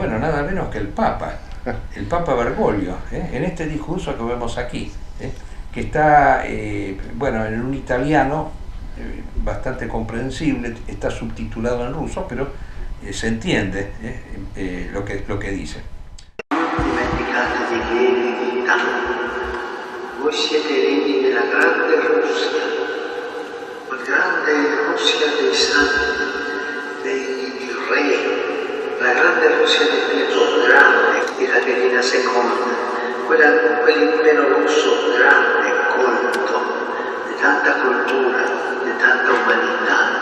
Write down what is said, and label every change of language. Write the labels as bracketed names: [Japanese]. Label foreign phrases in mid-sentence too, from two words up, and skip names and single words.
[Spanish] Bueno, nada menos que el Papa Bergoglio, en este discurso que vemos aquí, que está, en un italiano bastante comprensible, está subtitulado en ruso, pero se entiende lo que dice. [Italian] Dimenticatevi che in vita voi siete regni della grande Russia, la grande Russia dei santi, dei re, la grande Russia di Pietro Grande, di Caterina II, quell'impero russo grande, colto, di tanta cultura, di tanta umanità.